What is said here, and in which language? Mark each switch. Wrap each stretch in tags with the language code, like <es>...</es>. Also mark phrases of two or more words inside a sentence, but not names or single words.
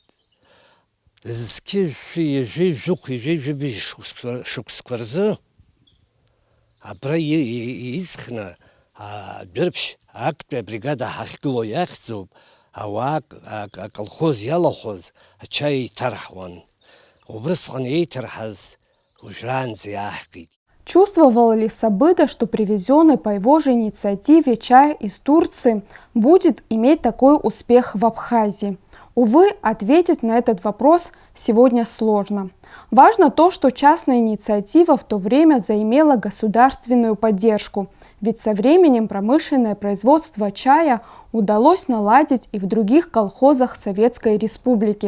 <ab>Зқьы жәжәи ҩажәеи жәыжәбыжь шықәсқәа рзы абра изхны Дурипш актәи абригада ҳахьгылоу иахьӡуп, ауаа аколхоз иалахәыз ачаи еиҭарҳуан. Убрысҟан еиҭарҳаз уажәраанӡа иааҳгеит.</ab> <ru>Чувствовал ли Сабыда, что привезенный по его же инициативе чай из Турции будет иметь такой успех в Абхазии? Увы, ответить на этот вопрос сегодня сложно. Важно то, что частная инициатива в то время заимела государственную поддержку, ведь со временем промышленное производство чая удалось наладить и в других колхозах Советской Республики.</ru>